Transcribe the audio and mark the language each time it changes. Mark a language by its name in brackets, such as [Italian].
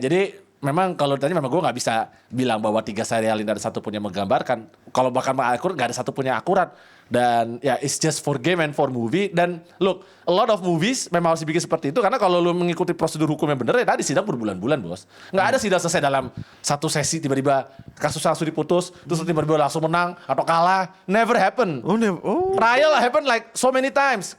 [Indonesian] Jadi memang kalau ditanya memang gue nggak bisa bilang bahwa 3 serial ini ada satu pun yang menggambarkan. Kalau bahkan akurat nggak ada satu pun yang akurat. Dan ya [English] it's just for game and for movie. [Indonesian] Dan [English] look, a lot of movies [Indonesian] memang harus dibikin seperti itu. Karena kalau lu mengikuti prosedur hukum yang bener ya tadi sidang berbulan-bulan, Bos. Nggak ada sidang selesai dalam satu sesi tiba-tiba kasus langsung diputus. Terus tiba-tiba langsung menang atau kalah. [English] Never happen. Trial happen like so many times.